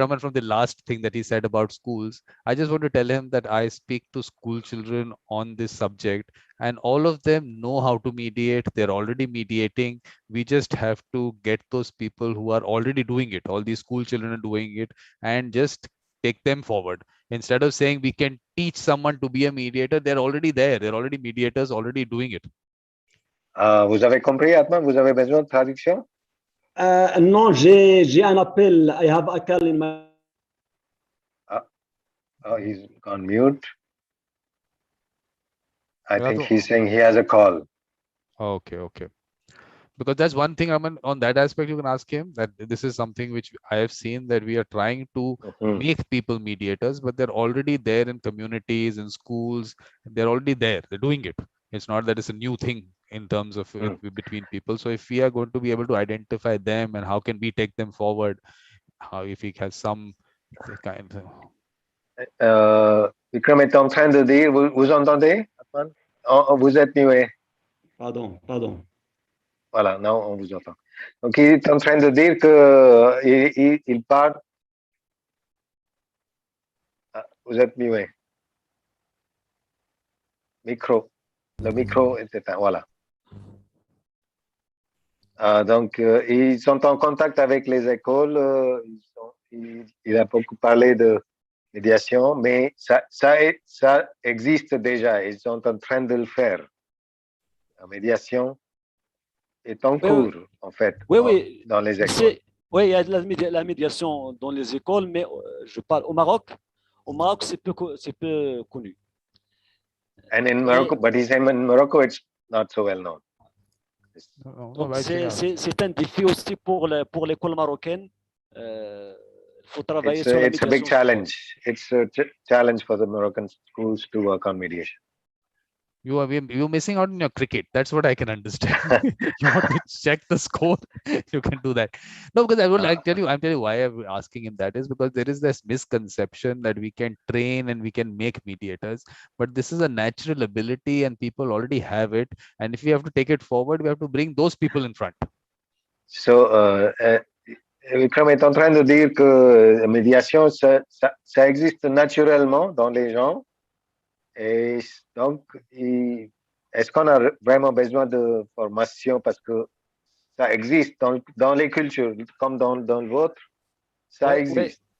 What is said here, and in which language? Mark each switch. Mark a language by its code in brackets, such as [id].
[en] Raman, from the last thing that he said about schools. I just want to tell him that I speak to school children on this subject, and all of them know how to mediate. They're already mediating. We just have to get those people who are already doing it. All these school children are doing it, and just take them forward. Instead of saying we can teach someone to be a mediator, they're already there. They're already mediators, already doing it. [fr] Vous avez compris, Atman? Vous avez besoin de traduction? Non, j'ai un appel. [en] I have a call in my. Oh, he's on mute. I Yeah, think so- he's saying he has a call. Okay. Because that's one thing, Raman, on that aspect, you can ask him that this is something which I have seen that we are trying to Mhm. make people mediators, but they're already there in communities, in schools. They're already there. They're doing it. It's not that it's a new thing in terms of between people. So if we are going to be able to identify them and how can we take them forward, how if he has some kind of [fr] Vikram est en train de dire, vous entendez, Atman? Vous êtes muet. Pardon. Voilà, non, on vous entend. Donc, il est en train de dire que il parle. Ah, vous êtes muet. Micro. Le micro est éteint. Voilà. Donc, ils sont en contact avec les écoles. Il a beaucoup parlé de médiation, mais ça existe déjà. Ils sont en train de le faire. La médiation est en cours, en fait, Oui. dans les écoles. Oui, il y a de la médiation dans les écoles, mais je parle au Maroc. Au Maroc, c'est peu connu. [en] And in Morocco, but he's saying in Morocco, it's not so well known. [fr] Donc, c'est un défi aussi pour l'école marocaine. Il faut travailler sur la [en] It's a [fr] médiation. [en] big challenge. It's a challenge for the Moroccan schools to work on mediation. you're missing out on your cricket. That's what I can understand. You want to check the score, you can do that. No, because I'm telling you why I'm asking him that is because there is this misconception that we can train and we can make mediators, but this is a natural ability and people already have it. And if we have to take it forward, we have to bring those people in front. [fr] So, Vikram est en train de dire que la médiation, ça existe naturellement dans les gens. Et donc, est-ce qu'on a vraiment besoin de formation parce que ça existe dans les cultures, comme dans le vôtre, ça existe.